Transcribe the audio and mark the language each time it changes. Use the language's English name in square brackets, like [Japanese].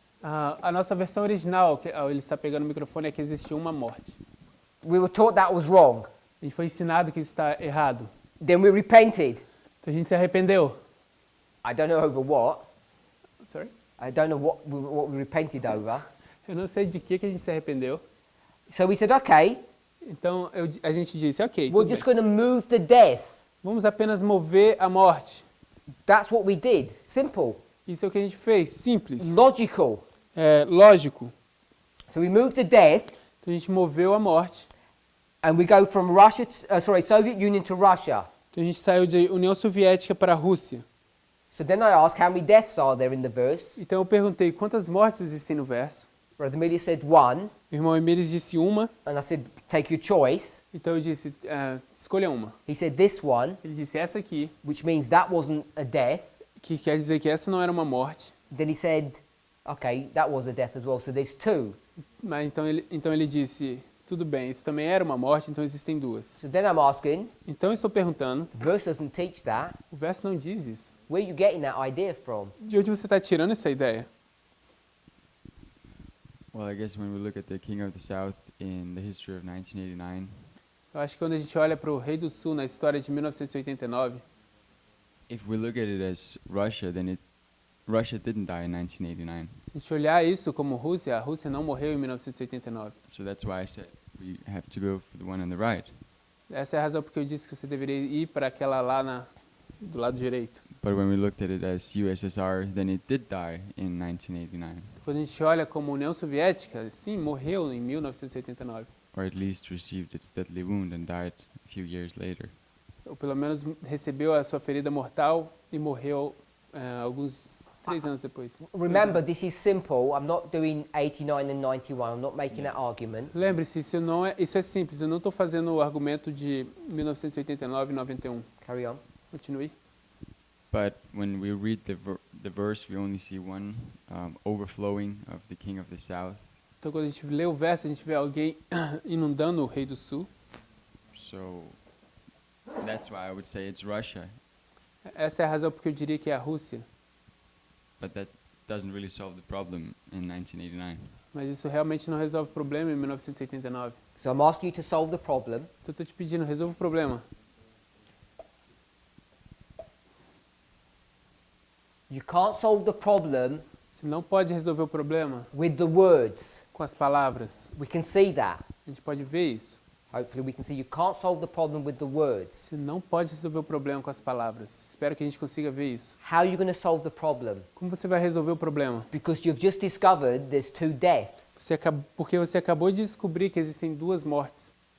[Portuguese] A nossa versão original, ele está pegando o microfone, é que existe uma morte. [English] We were taught that was wrong. [Portuguese] A gente foi ensinado que isso está errado. [English] Then we repented. [Portuguese] Então a gente se arrependeu. [English] I don't know over what. Sorry? I don't know what we repented over. [Portuguese] Eu não sei de que a gente se arrependeu. [English] So we said, okay, [Portuguese] Então a gente disse, ok, [English] we're [Portuguese] tudo [English] just [Portuguese] bem. [English] going to move the death. [Portuguese] Vamos apenas mover a morte. [English] That's what we did. Simple. [Portuguese] Isso é o que a gente fez, simples, [English] Logical. [Portuguese] lógico. [English] So we moved the death [Portuguese] Então a gente moveu a morte. [English] and we go from Russia, Soviet Union to Russia. [Portuguese] Então a gente saiu de União Soviética para a Rússia. [English] So then I asked how many deaths are there in the verse. [Portuguese] Então eu perguntei quantas mortes existem no verso. [English] Brother Emilio said one, [Portuguese] O irmão Emílio disse uma. [English] and I said, take your choice. [Portuguese] Então eu disse, escolha uma. [English] He said this one, [Portuguese] Ele disse essa aqui, [English] which means that wasn't a death. [Portuguese] que quer dizer que essa não era uma morte. [English] Then he said, okay, that was a death as well, so there's two. [Portuguese] Mas então ele disse, tudo bem, isso também era uma morte, então existem duas. [English] So then I'm asking, [Portuguese] Então eu estou perguntando, [English] the verse doesn't teach that. [Portuguese] o verso não diz isso. [English] Where are you getting that idea from? [Portuguese] De onde você está tirando essa ideia? [English] Well, I guess when we look at the King of the South in the history of 1989, [Portuguese] Eu acho que quando a gente olha para o Rei do Sul na história de 1989, [English] if we look at it as Russia, then Russia didn't die in 1989. [Portuguese] se a gente olhar isso como Rússia, a Rússia não morreu em 1989. [English] So that's why I said we have to go for the one on the right. [Portuguese] Essa é a razão porque eu disse que você deveria ir para aquela lá do lado direito. [English] But when we looked at it as USSR, then it did die in 1989, [Portuguese] Quando a gente olha como União Soviética, sim, morreu em 1989. [English] or at least received its deadly wound and died a few years later. [Portuguese] Ou pelo menos recebeu a sua ferida mortal e morreu alguns 3 anos depois. [English] Remember, this is simple. I'm not doing 89 and 91. I'm not making that argument. [Portuguese] Lembre-se, isso é simples. Eu não estou fazendo o argumento de 1989 e 91. [English] Carry on. [Portuguese] Continue. [English] But when we read the verse, we only see one overflowing of the King of the South. [Portuguese] Então, quando a gente lê o verso, a gente vê alguém inundando o Rei do Sul. [English] So that's why I would say it's Russia. [Portuguese] Essa é a razão porque eu diria que é a Rússia. [English] But that doesn't really solve the problem in 1989. [Portuguese] Mas isso realmente não resolve o problema em 1989. [English] So I'm asking you to solve the problem. [Portuguese] Então, eu estou te pedindo, resolva o problema. [English] You can't solve the problem [Portuguese] Você não pode resolver o problema [English] with the words. [Portuguese] com as palavras. [English] We can see that. [Portuguese] A gente pode ver isso. [English] Hopefully we can see you can't solve the problem with the words. [Portuguese] Você não pode resolver o problema com as palavras. Espero que a gente consiga ver isso. [English] How are you going to solve the problem? [Portuguese] Como você vai resolver o problema? [English] Because you've just discovered there's two deaths. [Portuguese] Porque você acabou de descobrir que existem 2 mortes.